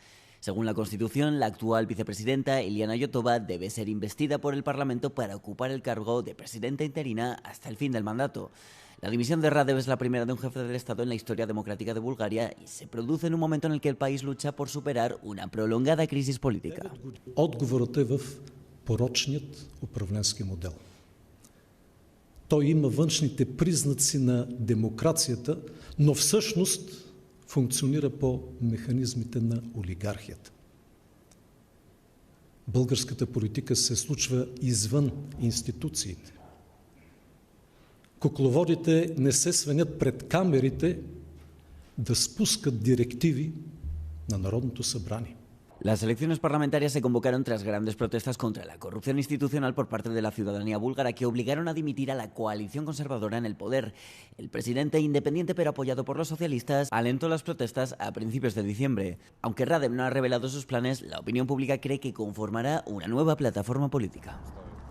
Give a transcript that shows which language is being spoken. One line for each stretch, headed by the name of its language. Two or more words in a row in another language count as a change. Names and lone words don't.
Spanish: Según la Constitución, la actual vicepresidenta, Iliana Iotova, debe ser investida por el Parlamento para ocupar el cargo de presidenta interina hasta el fin del mandato. La dimisión de Radev es la primera de un jefe del Estado en la historia democrática de Bulgaria y se produce en un momento en el que el país lucha por superar una prolongada crisis política.
Bulgarian: Отговорът е в порочният управленски модел. Той има външните признаци на демокрацията, но всъщност функционира по механизмите на олигархията. Българската политика се случва извън институциите. Кукловодите не се свенят пред камерите да спускат директиви на Народното събрание.
Spanish: Las elecciones parlamentarias se convocaron tras grandes protestas contra la corrupción institucional por parte de la ciudadanía búlgara que obligaron a dimitir a la coalición conservadora en el poder. El presidente, independiente pero apoyado por los socialistas, alentó las protestas a principios de diciembre. Aunque Radev no ha revelado sus planes, la opinión pública cree que conformará una nueva plataforma política.